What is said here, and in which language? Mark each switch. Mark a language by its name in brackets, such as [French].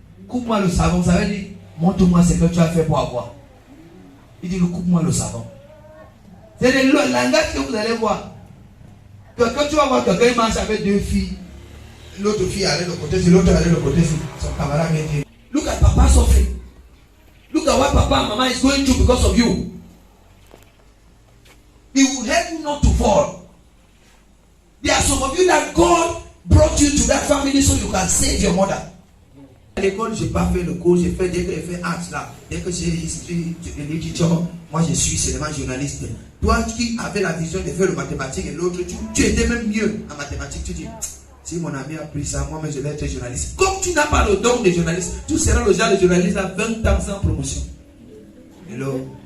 [French] Coupe-moi le savon, ça veut dire montre-moi ce que tu as fait pour avoir. Il dit coupe-moi le savon. C'est le langage que vous allez voir. Quand tu vas voir quelqu'un, il marche avec deux filles. L'autre fille allait de côté, l'autre allait de côté, son camarade vient dire, [English] look at papa suffering. Look at what papa and mama is going through because of you. He will help you not to fall. There are some of you that God brought you to that family so you can save your mother. [French] À l'école, je n'ai pas fait le cours, j'ai fait dès que j'ai fait art là, dès que j'ai [English] history, literature, [French] moi je suis seulement journaliste. Toi qui avais la vision de faire le mathématique et l'autre, tu étais même mieux en mathématiques, tu dis. Si mon ami a pris ça, moi-même je vais être journaliste. Comme tu n'as pas le don de journaliste, tu seras le genre de journaliste à 20 ans sans promotion. Hello?